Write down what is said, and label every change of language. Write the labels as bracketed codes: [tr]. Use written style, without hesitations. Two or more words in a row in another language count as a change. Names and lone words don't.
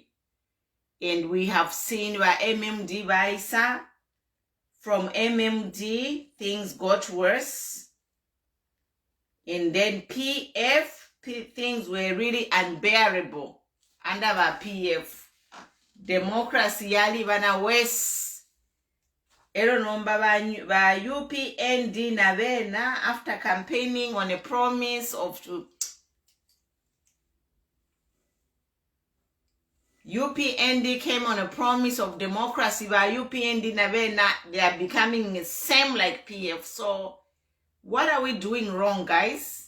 [en] And we have seen where MMD Baisa, from MMD, things got worse. And then things were really unbearable under our PF. Democracy [bem] yali bana west. Ero nomba ba UPND navena [en] after campaigning on a promise of UPND came on a promise of democracy by UPND navena, they are becoming the same like PF. So what are we doing wrong, guys?